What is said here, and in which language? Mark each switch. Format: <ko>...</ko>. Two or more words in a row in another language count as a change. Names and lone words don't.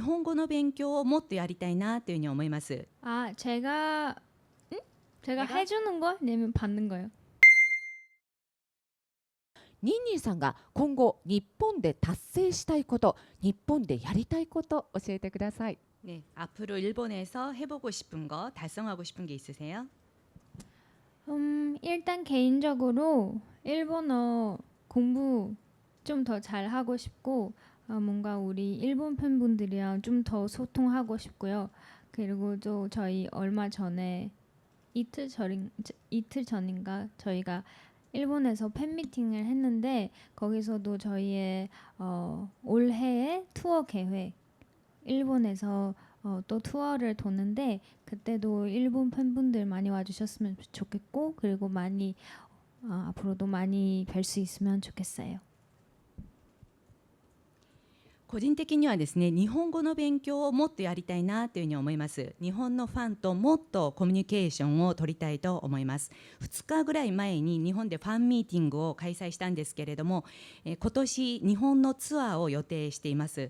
<ja>本語の勉強をもっとやりたいなというふうに思います。</ja> <ko>아, 제가 내가? 해주는 거 아니면 받는 거요?</ko> <ja>ニンニンさんが今後日本で達成したいこと、日本でやりたいこと教えてください。</ja> <ko>네, 앞으로 일본에서 해보고 싶은 거, 달성하고 싶은 게 있으세요? 일단 개인적으로 일본어 공부 좀 더 잘하고 싶고 뭔가 우리 일본 팬분들이랑 좀 더 소통하고 싶고요. 그리고 또 저희 얼마 전에 이틀 전인가 저희가 일본에서 팬미팅을 했는데 거기서도 저희의 올해의 투어 계획 일본에서 또 투어를 도는데 그때도 일본 팬분들 많이 와주셨으면 좋겠고 그리고 많이 앞으로도 많이 뵐 수 있으면 좋겠어요.</ko> <ja>個人的にはですね、日本語の勉強をもっとやりたいなというふうに思います。日本のファンともっとコミュニケーションを取りたいと思います。2日ぐらい前に日本でファンミーティングを開催したんですけれども、今年日本のツアーを予定しています。</ja>